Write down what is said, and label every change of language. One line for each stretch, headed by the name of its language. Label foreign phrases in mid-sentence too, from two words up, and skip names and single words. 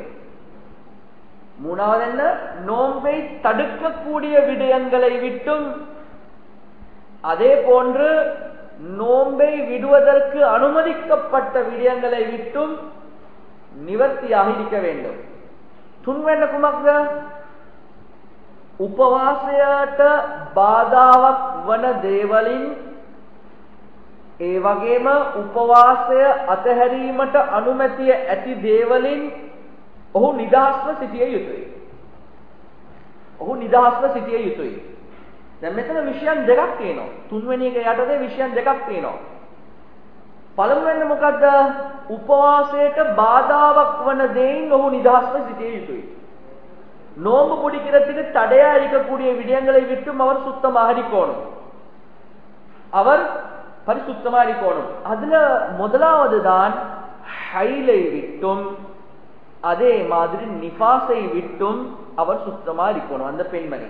Tamil: மூணாவது என்ன? நோன்பை தடுக்கக்கூடிய விடயங்களை விட்டும் அதே போன்று நோன்பை விடுவதற்கு அனுமதிக்கப்பட்ட விடயங்களை விட்டும் நிவர்த்தியாக இருக்க வேண்டும்.
Sinhala: තුන්වෙන්න කුමක්ද? උපවාසයට බාධාවක් වන දේවලින් ඒ වගේම උපවාසය අතහැරීමට අනුමැතිය ඇති දේවලින් ඔහු නිදහස්ව සිටිය යුතුයි. ඔහු නිදහස්ව සිටිය යුතුයි. දැන් මෙතන විෂයන් දෙකක් තියෙනවා. තුන්වෙනි එක යටතේ විෂයන් දෙකක් තියෙනවා. පළමුවෙන්න මොකද්ද? උපවාසයට බාධාවක් වන දේයින් ඔහු නිදහස්ව සිටිය යුතුයි.
Tamil: நோன்பு பிடிக்கிறதுக்கு தடையா இருக்கக்கூடிய விடயங்களை விட்டும் அவர் சுத்தமாக இருக்கணும், அவர் பரிசுத்தமா இருக்கணும். அதுல முதலாவது தான் ஹைலை விட்டும் அதே மாதிரி நிஃபாஸை விட்டும் அவர் சுத்தமா இருக்கணும் அந்த பெண்மணி.